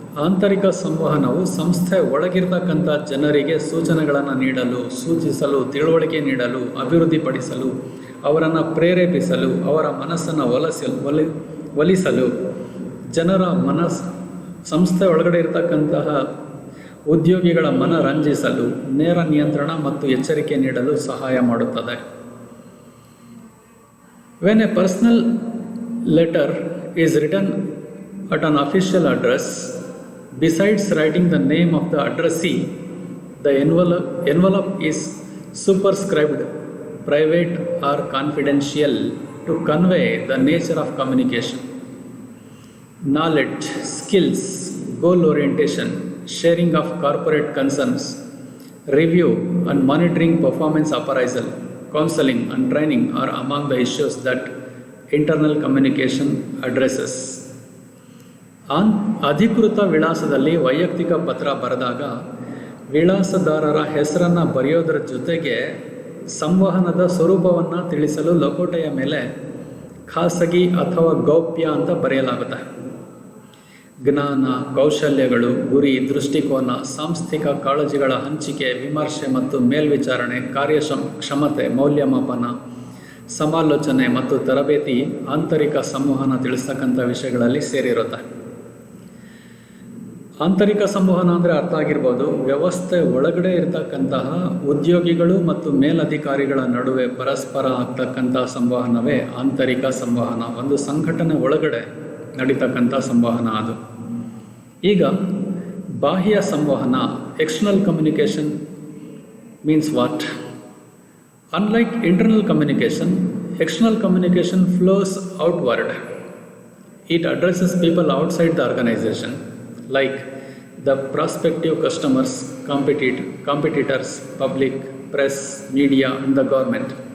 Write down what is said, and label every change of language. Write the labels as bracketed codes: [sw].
[kn] ಆಂತರಿಕ ಸಂವಹನವು ಸಂಸ್ಥೆ ಒಳಗಿರ್ತಕ್ಕಂಥ ಜನರಿಗೆ ಸೂಚನೆಗಳನ್ನು ನೀಡಲು, ಸೂಚಿಸಲು, ತಿಳುವಳಿಕೆ ನೀಡಲು, ಅಭಿವೃದ್ಧಿಪಡಿಸಲು, ಅವರನ್ನು ಪ್ರೇರೇಪಿಸಲು, ಅವರ ಮನಸ್ಸನ್ನು ಒಲಿಸಲು, ಜನರ ಸಂಸ್ಥೆ ಒಳಗಡೆ ಇರತಕ್ಕಂತಹ ಉದ್ಯೋಗಿಗಳ ಮನರಂಜಿಸಲು, ನೇರ ನಿಯಂತ್ರಣ ಮತ್ತು ಎಚ್ಚರಿಕೆ ನೀಡಲು ಸಹಾಯ ಮಾಡುತ್ತದೆ. [en] When a personal letter is written at an official address, besides writing the name of the addressee, the envelope is superscribed private or confidential to convey the nature of communication, knowledge, skills, goal orientation, sharing of corporate concerns, review and monitoring performance appraisal, counseling and training are among the issues that internal communication addresses. [kn] ಅಧಿಕೃತ ವಿಳಾಸದಲ್ಲಿ ವೈಯಕ್ತಿಕ ಪತ್ರ ಬರೆದಾಗ ವಿಳಾಸದಾರರ ಹೆಸರನ್ನು ಬರೆಯೋದ್ರ ಜೊತೆಗೆ ಸಂವಹನದ ಸ್ವರೂಪವನ್ನು ತಿಳಿಸಲು ಲಕೋಟೆಯ ಮೇಲೆ ಖಾಸಗಿ ಅಥವಾ ಗೌಪ್ಯ ಅಂತ ಬರೆಯಲಾಗುತ್ತೆ. ಜ್ಞಾನ, ಕೌಶಲ್ಯಗಳು, ಗುರಿ, ದೃಷ್ಟಿಕೋನ, ಸಾಂಸ್ಥಿಕ ಕಾಳಜಿಗಳ ಹಂಚಿಕೆ, ವಿಮರ್ಶೆ ಮತ್ತು ಮೇಲ್ವಿಚಾರಣೆ, ಕಾರ್ಯಕ್ಷಮತೆ, ಮೌಲ್ಯಮಾಪನ, ಸಮಾಲೋಚನೆ ಮತ್ತು ತರಬೇತಿ ಆಂತರಿಕ ಸಂವಹನ ತಿಳಿಸ್ತಕ್ಕಂಥ ವಿಷಯಗಳಲ್ಲಿ ಸೇರಿರುತ್ತೆ. ಆಂತರಿಕ ಸಂವಹನ ಅಂದರೆ ಅರ್ಥ ಆಗಿರ್ಬೋದು, ವ್ಯವಸ್ಥೆ ಒಳಗಡೆ ಇರತಕ್ಕಂತಹ ಉದ್ಯೋಗಿಗಳು ಮತ್ತು ಮೇಲಧಿಕಾರಿಗಳ ನಡುವೆ ಪರಸ್ಪರ ಆಗ್ತಕ್ಕಂಥ ಸಂವಹನವೇ ಆಂತರಿಕ ಸಂವಹನ. ಒಂದು ಸಂಘಟನೆ ಒಳಗಡೆ ನಡೀತಕ್ಕಂಥ ಸಂವಹನ ಅದು. ಈಗ ಬಾಹ್ಯ ಸಂವಹನ, [en] External communication means what? Unlike internal communication, external communication flows outward. It addresses people outside the organization, like the prospective customers, competitors, public, press, media, and the government.